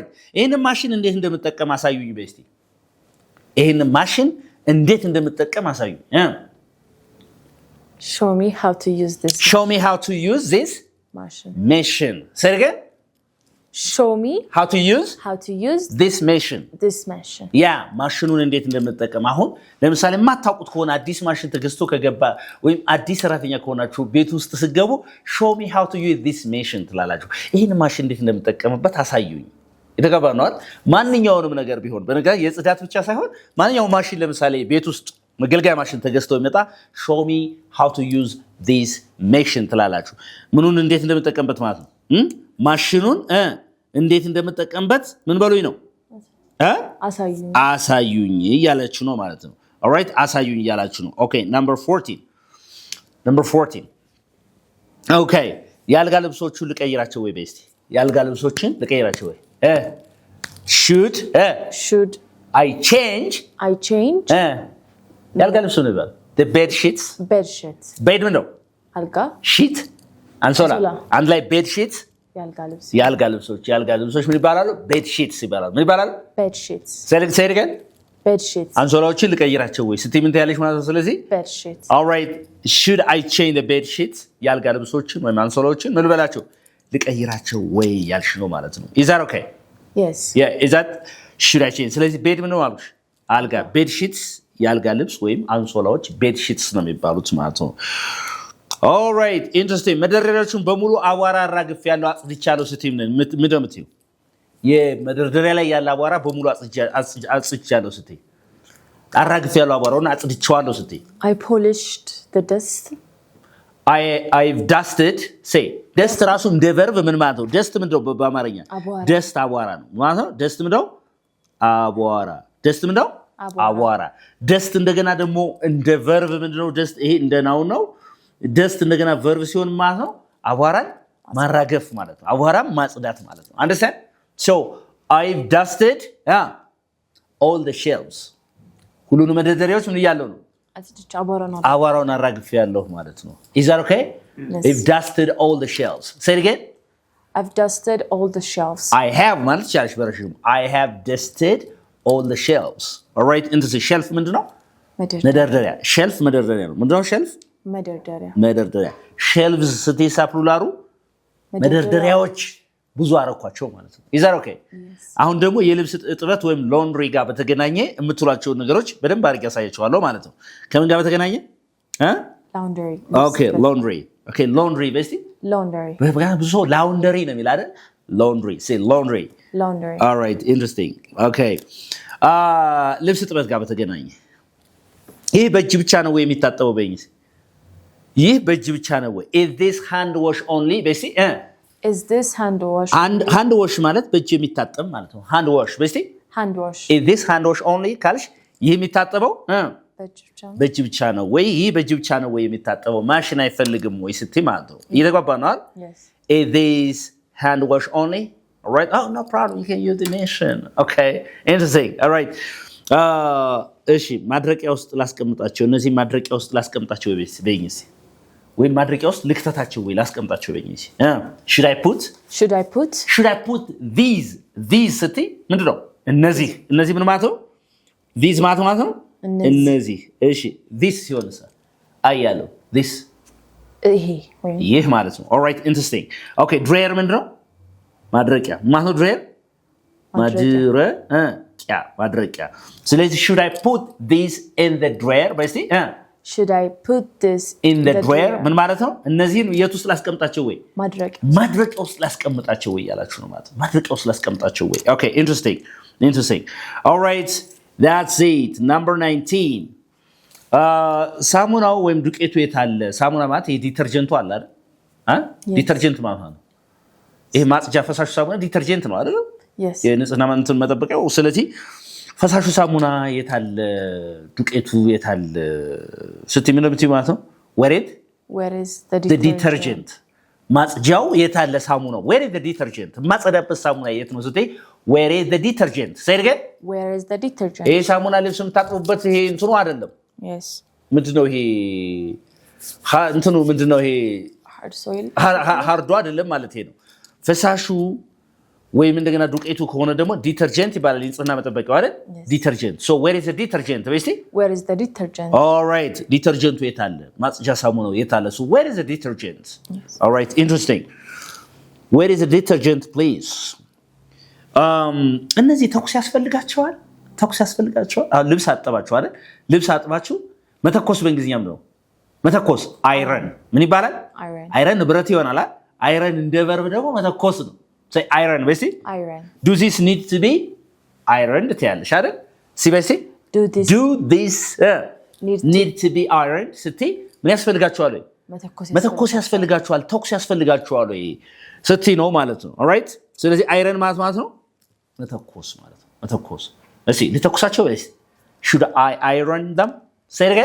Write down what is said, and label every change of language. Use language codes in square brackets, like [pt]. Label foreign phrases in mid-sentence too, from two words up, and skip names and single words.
[am] ይሄንን ማሽን እንዴት እንደምጠቀም አሳዩኝ በስቲ። ይሄንን ማሽን እንዴት እንደምጠቀም አሳዩኝ። [en] Show me how to use this. Show me how to use this machine. Say it again. Show me how to use this machine. [am] ማሽኑን እንዴት እንደምጠቀም አሁን ለምሳሌ ማታውቁት ከሆነ አዲስ ማሽን ተገዝቶ ከገባ ወይም አዲስ ሰራተኛ ከሆናችሁ ቤት ውስጥ ስገቡ [en] show me how to use this machine [am] ትላላችሁ ይሄን ማሽን እንዴት እንደምጠቀምበት አሳዩኝ የተገባ ነው ማንኛውንም ነገር ቢሆን በነገር የጽዳት ብቻ ሳይሆን ማንኛውም ማሽን ለምሳሌ ቤት ውስጥ መገልገያ ማሽን ተገዝቶ ይመጣ [en] show me how to use this machine [am] ትላላችሁ ምኑን እንዴት እንደምጠቀምበት ማለት ነው ማሽኑን እንዴት እንደምጠቀምበት ምን በሉኝ ነው አሳዩኝ እያላችሁ ነው ማለት ነው [en] all right [am] አሳዩኝ እያላችሁ ነው [en] okay number 14 okay [am] ያልጋ ልብሶቹን ልቀይራቸው ወይ በስቲ ያልጋ ልብሶችን ልቀይራቸው ወይ [en] should I change [am] ያልጋ ልብሱ ነው [en] the bed sheets bed [am] ምን ነው አልጋ sheet አንሶላ አንድ ላይ [en] bed sheets [am] ያልጋ ልብሶች ምን ይባላሉ [en] bed sheets [am] ይባላሉ ምን ይባላሉ [en] bed sheets say it again bed sheets [am] አንሶላዎችን ልቀይራቸው ወይ ስትይ ምን ታያለሽ ማለት ነው ስለዚህ [en] bed sheets all right should I change the bed sheets [am] ያልጋ ልብሶችን ወይ አንሶላዎችን ምን ልበላቸው ልቀይራቸው ወይ ያልሽ ነው ማለት ነው [en] is that okay yes is that should I change [am] ስለዚህ bed ምን ነው አልኩሽ አልጋ [en] bed sheets [am] ያልጋ ልብስ ወይም አንሶላዎች [en] bed sheets [am] ነው የሚባሉት ማለት ነው [en] all right interesting [am] መደርደሪያዎችን በሙሉ አቧራ አራግፍ ያለው አጽድቻለሁ ስትይ ምን ደምትዩ የመደርደሪያ ላይ ያለ አቧራ በሙሉ አጽድቻለሁ ስትይ አራግፍ ያለው አቧራውን አጽድቻለሁ ስትይ [en] I polished the dust I've dusted say dust [am] ራሱ እንደ verb ምን ማለት ነው dust ምንድነው በአማርኛ dust አቧራ ነው ማለት ነው dust ምንድነው አቧራ dust ምንድነው አቧራ dust እንደገና ደግሞ እንደ verb ምንድነው dust ይሄ እንደ noun ነው dust እንደገና verb ሲሆን ማለት ነው አቧራን ማራገፍ ማለት ነው አቧራን ማጽዳት ማለት ነው [en] understand so I've dusted all the shelves [am] ሁሉንም መደርደሪያዎች ምን ይያለው ነው አቧራውን አራግፍ ያለው ማለት ነው [en] is that okay yes. I've dusted all the shelves say it again I've dusted all the shelves I have [am] ማለት ቻልሽ በረሽም [en] I have dusted all the shelves all right into the shelf [am] ምንድነው መደርደሪያ shelf መደርደሪያ ነው ምንድነው shelf መደርደሪያ shelves ስትይ ሳፕሉላሩ መደርደሪያዎች ብዙ አረኳቸው ማለት ነው [en] is that okay yes. [am] አሁን ደግሞ የልብስ እጥበት ወይም ላውንድሪ ጋር በተገናኘ የምትሏቸው ነገሮች በደንብ አድርጌ ያሳያችኋለሁ ማለት ነው ከምን ጋር በተገናኘ [en] laundry okay laundry [am] በስቲ በቃ ብዙ laundry ነው የሚል አይደል [en] laundry say laundry all right interesting okay [am] ልብስ እጥበት ጋር በተገናኘ ይሄ በእጅ ብቻ ነው ወይ የሚታጠበው በእንግሊዝ ይህ በእጅ ብቻ ነው ወይ [en] is this hand wash only [am] በስቲ [en] is this hand wash hand wash [am] ማለት በእጅ የሚታጠብ ማለት ነው [en] hand wash [am] በስቲ [en] Hand wash. Is this hand wash only? [am] ካልሽ ይህ የሚታጠበው በእጅ ብቻ ነው ወይ? ይህ በእጅ ብቻ ነው ወይ የሚታጠበው? ማሽን አይፈልግም ወይ ስትይ ማለት ነው። እየተግባባን? [en] Yes. Is this hand wash only? All right. Oh, no problem. You can use the machine. Okay. Interesting. All right. [am] እሺ ማድረቂያ ውስጥ ላስቀምጣቸው። እነዚህ ማድረቂያ ውስጥ ላስቀምጣቸው በይኝስ ወይ ማድረቂያ ውስጥ ልክተታቸው ወይ ላስቀምጣቸው በይኝስ [en] should I put these [am] ስትይ ምንድነው እነዚህ ምን ማለት ነው these ማለት ነው እነዚህ እሺ this ሲሆንስ አያለው this ይህ ማለት ነው [en] all right interesting okay dryer [am] ምንድነው ማድረቂያ ማለት ነው dryer ማድረቂያ ስለዚህ [en] should I put this in the dryer [am] በስቲ [en] should I put this in the dryer [am] ምን ማለት ነው እነዚህን የት ውስጥ ላስቀምጣቸው ወይ ማድረቂያ ውስጥ ላስቀምጣቸው ወይ ያላችሁ ነው ማለት ማድረቂያ ውስጥ ላስቀምጣቸው ወይ [en] okay interesting all right that's it number 19 [am] ሳሙናው ወይም ዱቄቱ የት አለ ሳሙና ማለት የዲተርጀንቱ አለ አይደል ዲተርጀንት ማለት ነው ይሄ ማጽጃ ፈሳሽ ሳሙና ዲተርጀንት ነው አይደል [en] yes [am] የንጽህና እንትን መጠበቂያው ስለዚህ ፈሳሹ ሳሙና የት አለ ዱቄቱ የት አለ ስትይ ምን ነው ማለት ነው [en] where is the detergent [am] ማጽጃው የት አለ ሳሙናው [en] where is the detergent [am] ማጽዳበት ሳሙና የት ነው ስትይ [en] where is the detergent say it again where is the detergent [am] ይሄ ሳሙና ልብስ የምታጥቡበት ይሄ እንትኑ አይደለም [en] yes [am] ምንድነው ይሄ እንትኑ ምንድነው ይሄ [en] hard soil [am] ሃርዱ አይደለም ማለት ነው ፈሳሹ ወይም እንደገና ዱቄቱ ከሆነ ደግሞ ዲተርጀንት ይባላል ንጽህና መጠበቂያው አይደል ዲተርጀንት [en] so where is the detergent basically where is the detergent all right [am] ዲተርጀንቱ የት አለ ማጽጃ ሳሙናው የት አለ [en] so where is the detergent yes. all right interesting where is the detergent please [am] እነዚህ ተኩስ ያስፈልጋቸዋል ልብስ አጠባችሁ አይደል ልብስ አጥባችሁ መተኮስ በእንግሊዝኛም ነው መተኮስ አይረን ምን ይባላል አይረን ብረት ይሆናል አይረን እንደ verb ደግሞ መተኮስ ነው [en] say iron basically iron do this need to be ironed [am] ትያለሽ አይደል ሲበሲ [en] do this need to be ironed [am] ስትይ ምን ያስፈልጋቸዋል ወይ መተኮስ ያስፈልጋቸዋል ተኩስ ያስፈልጋቸዋል ወይ ስትይ ነው ማለት ነው [en] all right [am] ስለዚህ አይረን ማለት ነው መተኮስ ማለት ነው መተኮስ እሺ ልተኩሳቸው ወይስ [en] should I iron them say it again